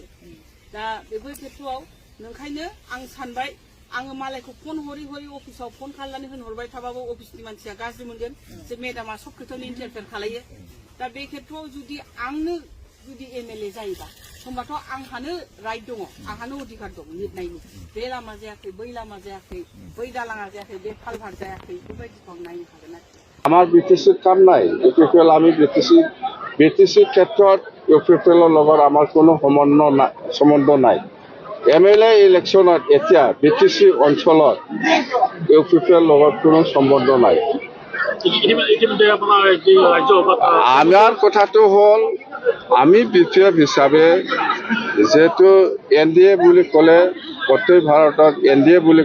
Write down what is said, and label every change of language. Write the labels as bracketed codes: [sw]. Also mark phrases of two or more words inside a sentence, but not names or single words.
[brx] दा बेफोर खेत्रआव नोंखायनो आं सानबाय आङो मालायखौ फन हरै अफिसाव फन खालामनानै होनहरबाय थाबाबो अफिसनि मानसिया गाज्रि मोनगोन जे मेडामा सब खोथायावनो इन्टारफेयार खालायो दा बे खेत्रआव जुदि आंनो जुदि MLA जायोबा होमबाथ' आंहानो राइट दङ आंहानो अधिकार दं लिरनायनि बे लामा जायाखै बै लामा जायाखै बै दालाङा जायाखै बे कालभार जायाखै बेबायदिखौ आं नायनो हागोन आरो [as] আমাৰ BTCৰ কাম নাই UPPL আমি BTC ক্ষেত্ৰত UPPLৰ লগত আমাৰ কোনো সম্বন্ধ নাই MLA ইলেকশ্যনত এতিয়া BTC অঞ্চলত UPPL লগত কোনো সম্বন্ধ নাই আমাৰ কথাটো হ'ল আমি BPF হিচাপে যেহেতু NDA বুলি ক'লে গোটেই ভাৰতত NDA বুলি